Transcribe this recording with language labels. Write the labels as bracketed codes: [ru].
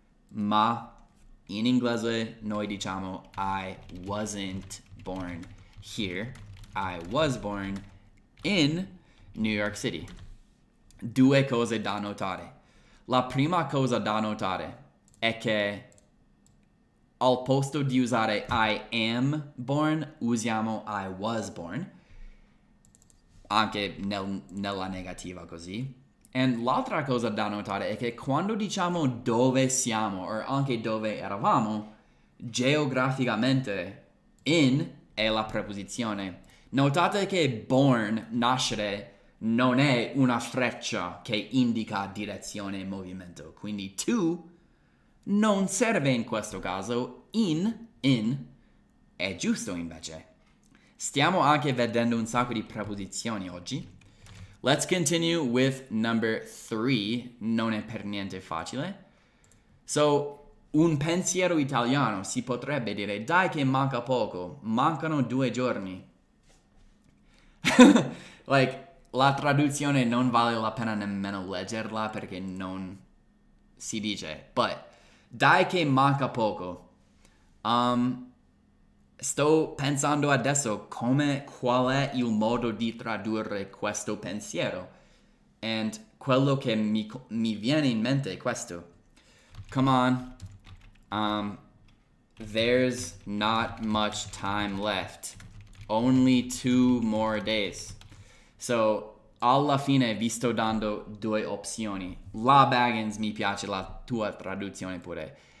[it] Ma in inglese noi diciamo [en] I wasn't born here. I was born in New York City. [it] Due cose da notare. La prima cosa da notare è che al posto di usare [en] I am born, [it] usiamo [en] I was born. [it] Anche nella negativa così. E l'altra cosa da notare è che quando diciamo dove siamo, o anche dove eravamo, geograficamente in è la preposizione. Notate che born, nascere, non è una freccia che indica direzione e movimento. Quindi to non serve in questo caso, in è giusto invece. Stiamo anche vedendo un sacco di preposizioni oggi. [en] Let's continue with number 3. [it] Non è per niente facile. So, un pensiero italiano si potrebbe dire, dai che manca poco, mancano 2 giorni. Like, la traduzione non vale la pena nemmeno leggerla perché non si dice, but dai che manca poco. Sto pensando adesso qual è il modo di tradurre questo pensiero. And quello che mi viene in mente è questo. [en] Come on. There's not much time left. Only 2 more days. [it] So, alla fine vi sto dando 2 opzioni. La Baggins mi piace la tua traduzione pure.